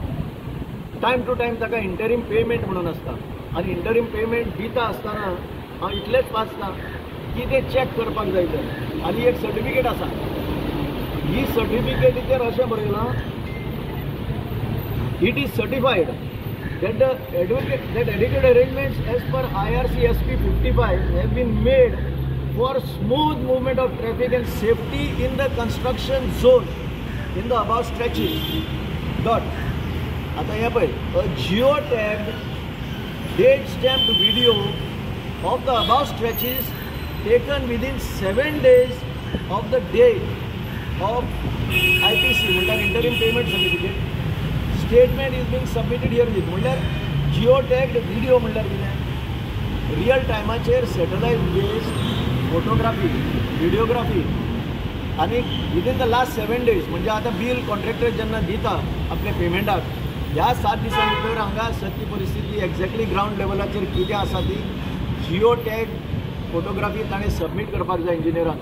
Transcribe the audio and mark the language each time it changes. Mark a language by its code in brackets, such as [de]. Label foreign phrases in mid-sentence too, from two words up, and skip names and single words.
[en] time to time [kok] ताका [en] interim payment [kok] म्हणून आसता आनी [en] interim payment [kok] दिता आसतना हांव इतलेंच वाचतां की तें चॅक करपाक जाय तें. आनी एक सर्टिफिकेट आसा, ही सर्टिफिकेटीचेर अशें बरयलां [en] it is certified that adequate arrangements as per IRCSP 55 have been made for smooth movement of traffic and safety in the construction zone in the above stretches. Dot. [kok] आता हे पळय, [en] a geotagged date stamped video of the above stretches taken within 7 days of the date of IPC म्हणल्यार interim payment certificate. statement is being submitted herewith. [kok] म्हणल्यार [en] geo tagged video [kok] म्हणल्यार कितें, रियल टायमाचेर [en] satellite based photography, videography [kok] आनी [en] within the last 7 days. [kok] म्हणजे आतां बील कॉन्ट्रॅक्टर जेन्ना दिता आपल्या पेमेंटाक, ह्या 7 दिसां भितर हांगा सत्य परिस्थिती एक्झॅक्टली ग्रावंड लेवलाचेर कितें आसा ती [en] geo tag photography [kok] ताणें सबमीट करपाक जाय इंजिनियराक.